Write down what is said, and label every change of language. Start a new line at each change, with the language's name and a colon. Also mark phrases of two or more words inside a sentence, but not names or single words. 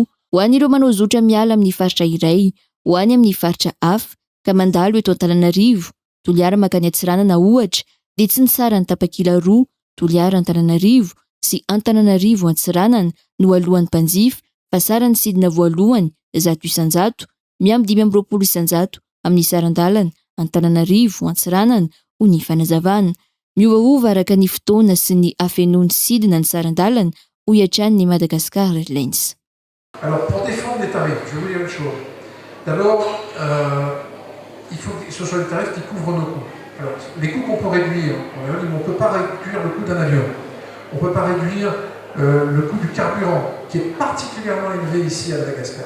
Malagasy: Ho an'ireo manao zotra miala amin'ny faritra iray ho any amin'ny faritra hafa ka mandalo eto Antananarivo, Toliara makany Atsiranana ohatra dia tsy ny sarany tapakila roa Toliara Antananarivo sy Antananarivo Antsiranana no alohan'ny mpanjifa fa sarany sidina voalohany 100 isanjato miamby 520 isanjato amin'ny sarandalana Antananarivo Antsiranana ho ny fanazavana. Miovaova araka ny fotoana sy ny afenony sidina ny sarandalana ho iatrany Madagascar Airlines.
French: Alors, pour défendre les tarifs, je vais vous dire une chose. D'abord, il faut que ce soit des tarifs qui couvrent nos coûts. Alors, les coûts qu'on peut réduire, on ne peut pas réduire le coût d'un avion. On ne peut pas réduire le coût du carburant, qui est particulièrement élevé ici à Madagascar.